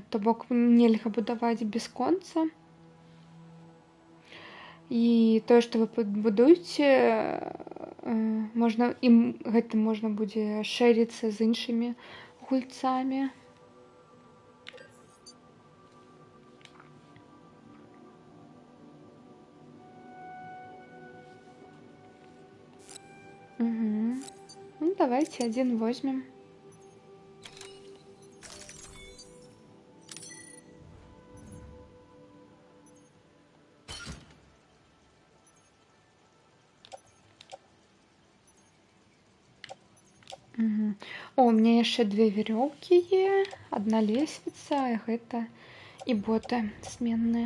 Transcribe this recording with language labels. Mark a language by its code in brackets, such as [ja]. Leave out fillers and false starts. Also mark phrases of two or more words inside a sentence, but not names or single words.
[be] То бок нельга будаваць бясконца. І тое, што вы будуеце, можна, ім гэтым можна будзе шэріцца з іншымі гульцамі. [ru] Ну, давайте один возьмем. О, у меня еще 2 веревки есть, 1 лестница, это и боты сменные.